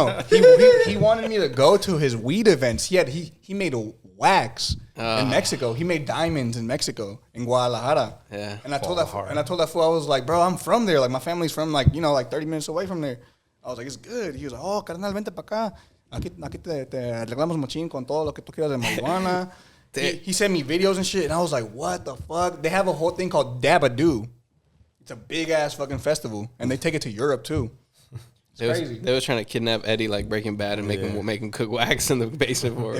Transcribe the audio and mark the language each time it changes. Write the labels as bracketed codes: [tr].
[en] He wanted me to go to his weed events. He made a wax in Mexico. He made diamonds in Mexico, in Guadalajara. Yeah. And I told that fool, I was like, bro, I'm from there. Like my family's from like 30 minutes away from there. I was like, it's good. He was like, oh, [es] carnal, vente pa acá. Aquí te arreglamos machín con todo lo que tú quieras de marihuana. [en] He sent me videos and shit, and I was like, what the fuck? They have a whole thing called Dabadoo. It's a big ass fucking festival, and they take it to Europe too. It's crazy. They was trying to kidnap Eddie like Breaking Bad and make him cook wax in the basement for him.